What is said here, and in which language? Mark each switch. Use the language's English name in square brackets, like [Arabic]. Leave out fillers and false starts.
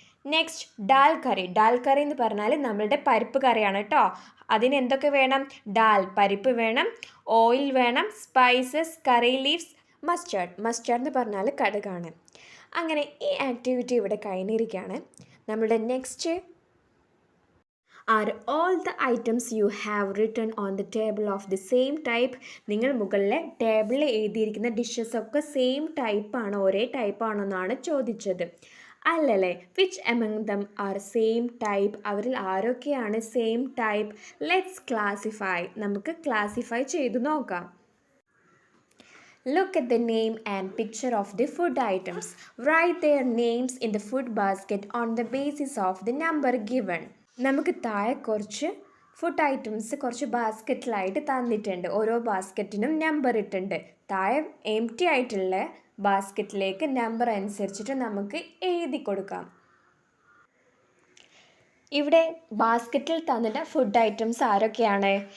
[English] Next dal curry. [Malayalam] ഡാൽ കറി എന്ന് പറഞ്ഞാൽ നമ്മളുടെ പരിപ്പ് കറിയാണ് കേട്ടോ. അതിന് എന്തൊക്കെ വേണം? ഡാൽ, പരിപ്പ് വേണം, ഓയിൽ വേണം, സ്പൈസസ്, കറി ലീവ്സ്, മസ്റ്റാർഡ്. മസ്റ്റാർഡ് എന്ന് പറഞ്ഞാൽ കടുകാണ്. അങ്ങനെ ഈ ആക്ടിവിറ്റി ഇവിടെ കഴിഞ്ഞിരിക്കുകയാണ്. നമ്മളുടെ next [English] Are all the items you have written on the table of the same type? [Malayalam] നിങ്ങൾ മുകളിലെ ടേബിളിൽ എഴുതിയിരിക്കുന്ന ഡിഷസ് ഒക്കെ സെയിം ടൈപ്പാണോ, ഒരേ ടൈപ്പാണോ എന്നാണ് ചോദിച്ചത്. അല്ലല്ലേ. [English] Which among them are same type? [Malayalam] അവരിൽ ആരൊക്കെയാണ് സെയിം ടൈപ്പ്? [English] Let's classify. [Malayalam] നമുക്ക് ക്ലാസിഫൈ ചെയ്തു നോക്കാം. [English] Look at the name and picture of the food items. Write their names in the food basket on the basis of the number given. [Malayalam] നമുക്ക് താഴെ കുറച്ച് food items കുറച്ച് ബാസ്ക്കറ്റിലായിട്ട് തന്നിട്ടുണ്ട്. ഓരോ ബാസ്ക്കറ്റിനും number ഇട്ടുണ്ട്. താഴെ എംപ്റ്റി ആയിട്ടുള്ള ബാസ്ക്കറ്റിലേക്ക് നമ്പർ അനുസരിച്ചിട്ട് നമുക്ക് എഴുതി കൊടുക്കാം. ഇവിടെ ബാസ്ക്കറ്റിൽ തന്നിട്ട് ഫുഡ് ഐറ്റംസ് ആരൊക്കെയാണ്?